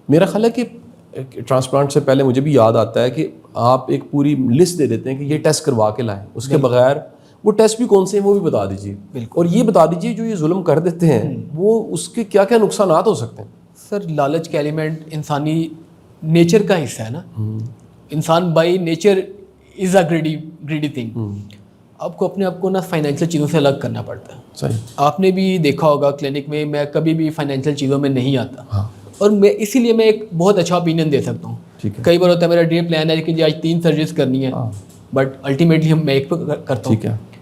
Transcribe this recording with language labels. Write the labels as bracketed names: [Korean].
[Urdu] میرا خیال ہے کہ ٹرانسپلانٹ سے پہلے مجھے بھی یاد آتا ہے کہ آپ ایک پوری لسٹ دے دیتے ہیں کہ یہ ٹیسٹ کروا کے لائیں, اس کے بغیر وہ ٹیسٹ بھی کون سے ہیں وہ بھی بتا دیجیے, اور یہ بتا دیجیے جو یہ ظلم کر دیتے ہیں وہ اس کے کیا کیا نقصانات ہو سکتے ہیں. سر لالچ کا ایلیمنٹ انسانی نیچر کا حصہ ہے نا. [English] انسان by nature is a greedy thing. [Urdu] آپ کو اپنے آپ کو نا فائنینشیل چیزوں سے الگ کرنا پڑتا ہے. صحیح. آپ نے بھی دیکھا ہوگا کلینک میں میں کبھی بھی فائنینشیل چیزوں میں نہیں آتا, اور میں اسی لیے میں ایک بہت اچھا اوپینین دے سکتا ہوں. کئی بار ہوتا ہے میرا ڈریم پلان ہے کہ جی آج 3 سرجریز کرنی ہے, بٹ الٹیمیٹلی میں ایک پہ کرتا ہوں.